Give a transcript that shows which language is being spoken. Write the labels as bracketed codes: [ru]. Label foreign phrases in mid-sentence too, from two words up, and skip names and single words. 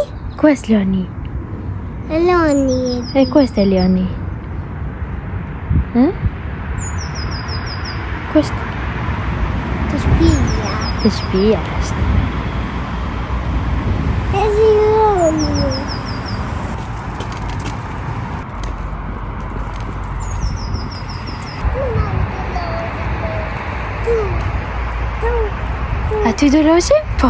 [it] Questo Leoni? Leoni. E questo è Leoni? Questo? [sq] Të shpia. Të shpia është. E si Leoni. Aty do losim? Po.